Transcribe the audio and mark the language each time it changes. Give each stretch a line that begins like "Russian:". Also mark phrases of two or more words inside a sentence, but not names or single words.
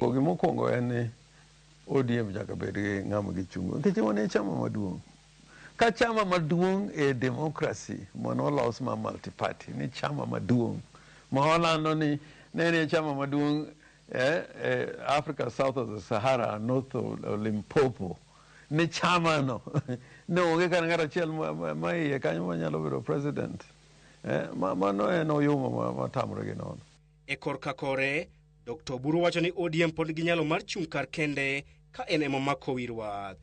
Luo (Kenya and Tanzania): Mokwongo en ni ODM nyaka bed gi ng'ama gichung', nikech wan e chama maduong'. Ka chama maduong' e demokrasi monolos ma multi-party ni chama maduong' ma olando ni ne chama maduong'
English: Africa south of the Sahara, north of Limpopo
Luo (Kenya and Tanzania): ni chama no ne onge kan ng'at achiel ma iye kanyo manyalo bedo president. Mano en oyuma matamre gi nono. E korka kore, Dr. Oburu wacho ni ODM pod gi nyalo mar chung' kar kende ka en ema mako wirwath.